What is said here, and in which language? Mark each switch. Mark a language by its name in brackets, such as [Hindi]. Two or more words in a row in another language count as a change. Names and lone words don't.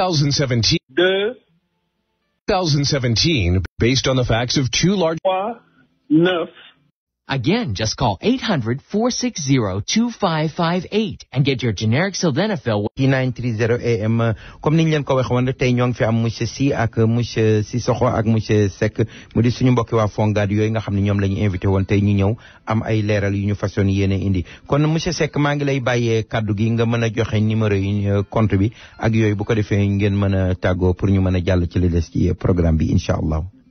[English] based on the facts of two large 9. Again, just call 800-460-2558 and get your generic sildenafil. [Wolof] 930 AM comme niñ leen ko waxee woon tey ñoo ngi fi am monsieur Sy ak monsieur Sissoko ak monsieur Seck mu di suñu mbokki waa Fongad yooyu nga xam ne ñoom la ñu invité woon tey ñu ñëw am ay leeral yu ñu façon yéene indi kon monsieur Seck maa ngi lay bàyyee kaddu gi nga mën a joxe numéro yi compte bi ak yooyu bu ko defee ngeen mën a tàggoo pour ñu mën a jàll ci li des ci programme bi [Arabic] incha allah.